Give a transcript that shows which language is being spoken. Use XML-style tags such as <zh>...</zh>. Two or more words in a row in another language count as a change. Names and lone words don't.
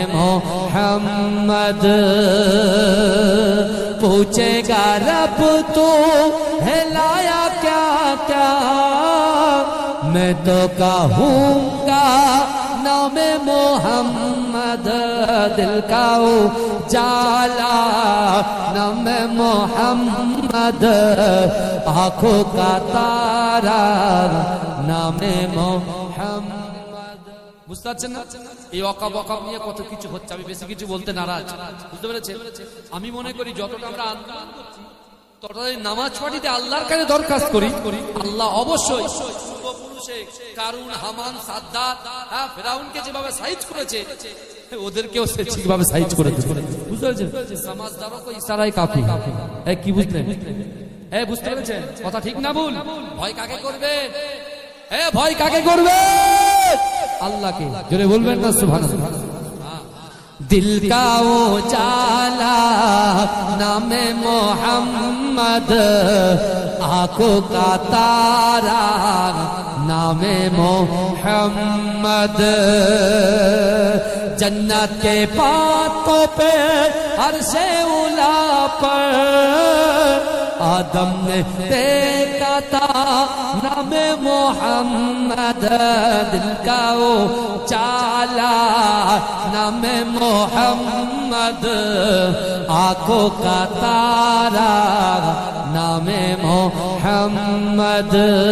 <ur>محمد پوچھے گا رب تو ہلایا کیا کیا میں تو کہوں گا نام محمد دل کا اجالا نام محمد آنکھوں کا تارا نام</ur> <bn>محمد বুঝতে পারছেন না এই ওয়াকাব নিয়ে কত কিছু হচ্ছে আমি বেশি কিছু বলতে নারাজ বুঝতে পেরেছেন আমি মনে করি যতটা আমরা আন্দোলন করছি ততটাই নামাজ পড়িতে আল্লাহর কাছে দরখাস্ত করি আল্লাহ অবশ্যই পূর্বপুরুষে কারুন হামান সাদ্দাত ফেরাউনকে যেভাবে সাইজ করেছে ওদেরকেও সে ঠিকভাবে সাইজ করে দিয়েছে বুঝতে পেরেছেন</bn> <ur>سمجھداروں کو اشارہ کافی</ur> <bn>কি বুঝলেন বুঝতে পেরেছেন কথা ঠিক না ভুল ভয় কাকে করবে ভয় কাকে করবে আল্লাহকে জোরে বলবেন না সুবহানাল্লাহ</bn> <ur>دل کا اجالا نام محمد آنکھوں کا تارا نام محمد جنت کے پتوں پہ عرشِ علیٰ پر آدم نے دیکھا تھا نام محمد دل کا اجالا نام محمد آنکھوں کا تارا نام محمد</ur>